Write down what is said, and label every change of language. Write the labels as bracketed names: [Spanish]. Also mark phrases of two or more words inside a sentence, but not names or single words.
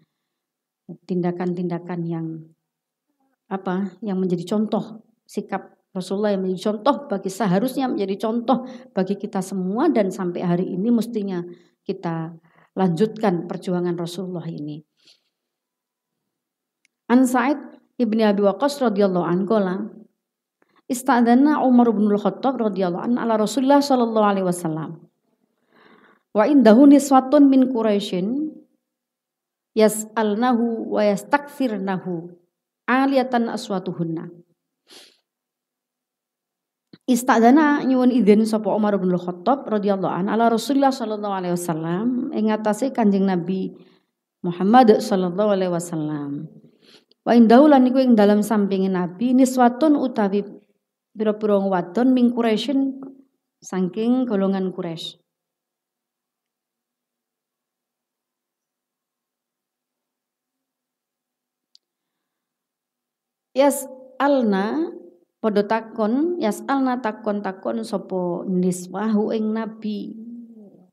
[Indonesian] Tindakan-tindakan yang menjadi contoh sikap Rasulullah yang menjadi contoh seharusnya menjadi contoh bagi kita semua, dan sampai hari ini mestinya kita lanjutkan perjuangan Rasulullah ini. [Arabic] عن سعيد ابن أبي وقاص رضي الله عنه قال استأذن عمر بن الخطاب رضي الله عنه على رسول الله صلى الله عليه وسلم وعنده نسوة من قريش يسألنه ويستكفرنه عالية أصواتهن. [Javanese] Istadzana nyuwun izin sapa Umar bin Khattab [Arabic] رضي الله عنه على رسول الله صلى الله عليه وسلم [Javanese] ing atase Kanjeng Nabi Muhammad [Arabic] صلى الله عليه وسلم. وعنده [Javanese] lan iku ing dalam sampinge Nabi niswatun utawi pira-pira wadon ming Quraisyin saking golongan Quraisy. Yas'alna padha takon, yas'alna takon sapa niswahu ing Nabi.